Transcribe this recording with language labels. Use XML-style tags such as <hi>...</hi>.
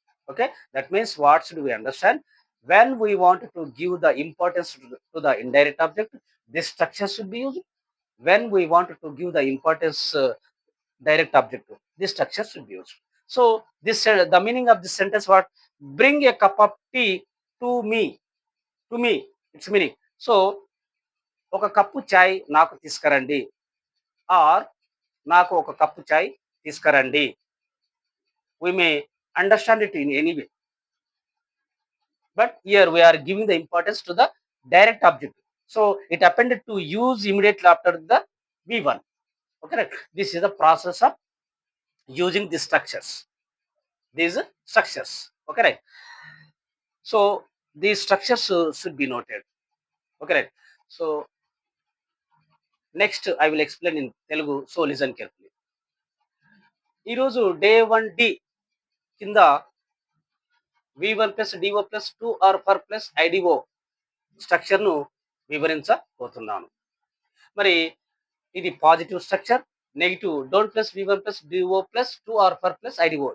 <en>Okay, that means what should we understand? When we want to give the importance to the indirect object, this structure should be used. When we want to give the importance direct object, this structure should be used. So this the meaning of this sentence what? Bring a cup of tea to me. To me, its meaning.</en> <te>So ఒక cup చాయ్ నాకు తీసుకురండి are నాకు ఒక cup చాయ్ తీసుకురండి.</te> <en>We may understand it in any way. But here we are giving the importance to the direct object. So it happened to use immediately after the V1. Okay, right? This is the process of using these structures. These structures. Okay, right? So these structures should be noted. Okay, right? So next I will explain in Telugu. So listen carefully.</en> <te>ఈ రోజు day 1D కింద V1 plus DO plus 2 are for plus IDO structure ను వివరించబోతున్నాను. మరి ఇది positive structure, negative don't plus V1 plus DO plus 2 are for plus IDO.</te>